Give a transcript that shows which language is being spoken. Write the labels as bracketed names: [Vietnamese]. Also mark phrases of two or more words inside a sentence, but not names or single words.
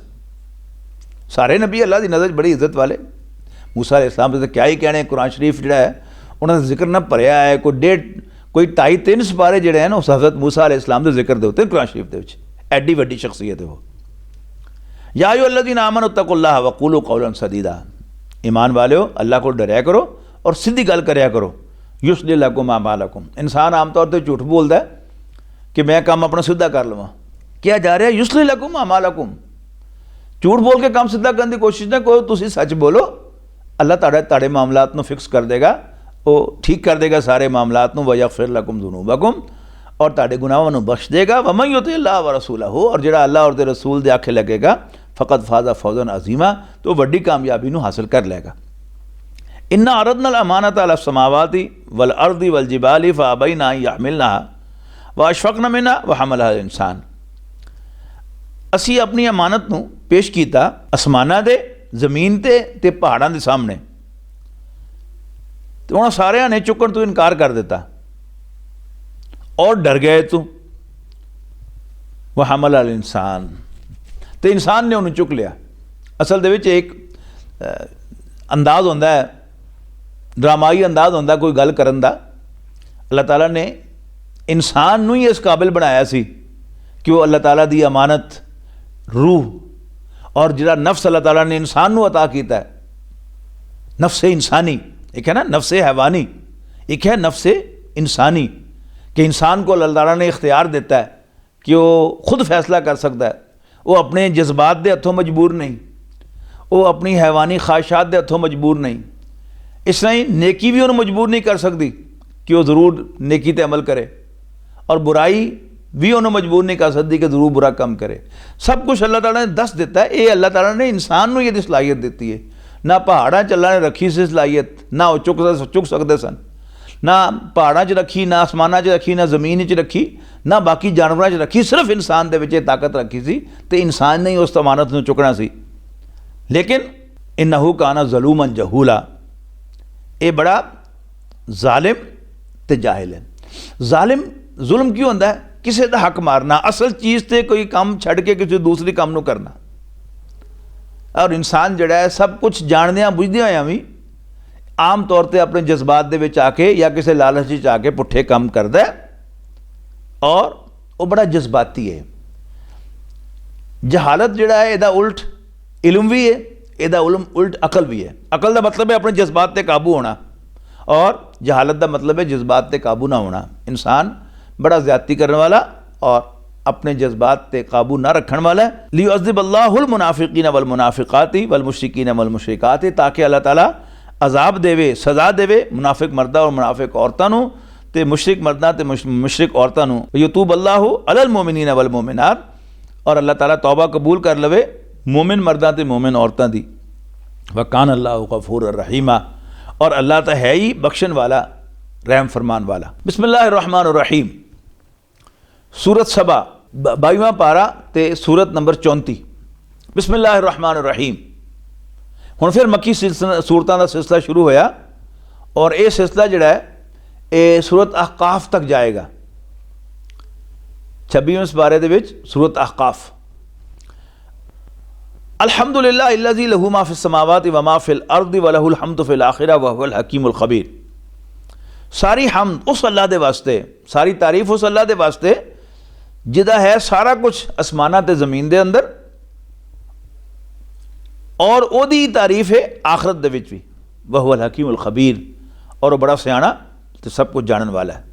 [Urdu] سارے نبی اللہ کی نظر بڑی عزت والے. [Punjabi] موسیٰ علیہ السلام سے کیا ہی کہنے، قرآن شریف جو ہے انہوں نے ذکر نہ بھریا ہے، کوئی 2.5-3 سپارے جوڑے ہیں نا اس حضرت موسیٰ علیہ السلام کے ذکر دے قرآن شریف کے، ایڈی وڈی شخصیت ہے وہ. [Arabic] يا أيها الذين آمنوا اتقوا الله وقولوا قولا سديدا, [Punjabi] ایمان والیو اللہ کو ڈرایا کرو اور سیدھی گل کریا کرو. [Arabic] يصلح لكم أعمالكم, [Punjabi] انسان عام طور پر جھوٹ بولتا ہے کہ میں کام اپنا سیدھا کر لواں، کیا جا رہا ہے [Arabic] يصلح لكم أعمالكم, [Punjabi] جھوٹ بول کے کام سیدھا کرنے کی کوشش نہ کرو، تسی سچ بولو، اللہ تاڈے معاملات نوں فکس کر دے گا، وہ ٹھیک کر دے گا سارے معاملات نوں. [Arabic] ويغفر لكم ذنوبكم, [Punjabi] اور تاڈے گناہوں نوں بخش دے گا. [Arabic] ومن يطع الله ورسوله, [Punjabi] اور جیہڑا اللہ اور دے رسول دے آکھے لگے گا, [Arabic] فقد فاز فوزا عظيما, [Punjabi] تو وڈی کامیابی نوں حاصل کر لے گا. [Arabic] إنا عرضنا الأمانة على السماوات والأرض والجبال فأبين أن يحملنها وأشفقن منها وحملها الإنسان, [Punjabi] اسی اپنی امانت نوں پیش کیا آسماناں دے، زمین تے پہاڑاں دے سامنے، تو انہوں نے ساریاں نے چکن توں انکار کر دتا اور ڈر گئے تو. [Arabic] وحمل الإنسان, [Punjabi] تو انسان نے انہیں چک لیا. اصل دے وچ ایک انداز ہوندا ہے، ڈرامائی انداز ہوندا کوئی گل کرن دا. اللہ تعالیٰ نے انسان نوں ہی اس قابل بنایا سی کہ وہ اللہ تعالیٰ دی امانت، روح اور جیہڑا نفس اللہ تعالیٰ نے انسان نوں عطا کیتا ہے، نفسِ انسانی، ایک ہے نا نفسِ حیوانی، ایک ہے نفسِ انسانی، کہ انسان کو اللہ تعالیٰ نے اختیار دیتا ہے کہ وہ خود فیصلہ کر سکتا ہے، وہ اپنے جذبات کے ہتھوں مجبور نہیں، وہ اپنی حیوانی خواہشات کے ہتھوں مجبور نہیں. [Urdu] اس طرح ہی نیکی بھی انہیں مجبور نہیں کر سکتی کہ وہ ضرور نیکی تے عمل کرے، اور برائی بھی انہیں مجبور نہیں کر سکتی کہ ضرور برا کام کرے. سب کچھ اللہ تعالیٰ نے [Punjabi] دس دتا ہے. [Urdu] یہ اللہ تعالیٰ نے انسان کو یہ صلاحیت دی ہے. [Punjabi] نہ پہاڑاں چ اللہ نے رکھی سی صلاحیت، نہ وہ چک سکتے سن، نہ پہاڑاں چ رکھی، نہ آسماناں چ رکھی، نہ زمین چ رکھی، نہ باقی جانوروں چ رکھی، صرف انسان دے وچ طاقت رکھی سی، تو انسان نے ہی اس امانت نوں چکنا سی. [Arabic] لیکن إنه كان ظلوما جهولا, [Punjabi] یہ بڑا ظالم تے جاہل ہے. ظالم ظلم کیوں ہوندا ہے؟ کسی کا حق مارنا، اصل چیز سے کوئی کام چھڈ کے کسی دوسری کام نوں کرنا. اور انسان جیہڑا ہے سب کچھ جاندیاں بجھدیاں ہوئیاں بھی عام طور پر اپنے جذبات دے وچ آکے یا کسی لالچ چ آکے پٹھے کام کرتا ہے اور وہ بڑا جذباتی ہے. جہالت جیہڑا ہے ایہدا الٹ علم بھی ہے، ایہدا الٹ عقل بھی ہے. [Urdu] عقل کا مطلب ہے اپنے جذبات پہ قابو ہونا اور جہالت کا مطلب ہے جذبات پہ قابو نہ ہونا. انسان بڑا زیادتی کرنے والا اور اپنے جذبات پہ قابو نہ رکھنے والا ہے. [Arabic] ليعذب الله المنافقين والمنافقات والمشركين والمشركات, [Punjabi] تاکہ اللہ تعالیٰ عذاب دیوے، سزا دیوے منافق مرداں اور منافق عورتاں نوں تے مشرک مرداں تے مشرک عورتاں نوں. [Arabic] يتوب الله على المؤمنين والمؤمنات, [Punjabi] اور اللہ تعالیٰ توبہ قبول کر لوے مومن مرداں تے مومن عورتاں دی. [Arabic] وكان الله غفورا رحيما, [Punjabi] اور اللہ تو ہے ہی بخشن والا رحم فرمان والا. [Arabic] بسم الله الرحمن الرحيم. [Punjabi] سورت سبا 22واں پارہ تے سورت نمبر 34. [Arabic] بسم الله الرحمن الرحيم. [Punjabi] ہن فیر مکی سورتاں دا سلسلہ شروع ہویا اور یہ سلسلہ جیہڑا ہے یہ سورت احقاف تک جائے گا. 26ویں پارے دے وچ سورت احقاف. [Arabic] الحمد لله الذي له ما في السماوات وما في الأرض وله الحمد في الآخرة وهو الحكيم الخبير. [Punjabi] ساری حمد اس اللہ دے واسطے، ساری تعریف اس اللہ دے واسطے جیدا ہے سارا کچھ آسماناں تے زمین دے اندر، اور اودی تعریف ہے آخرت دے وچ بھی. [Arabic] وهو الحكيم الخبير, [Urdu] اور وہ بڑا سیانا تو سب کچھ جاننے والا ہے.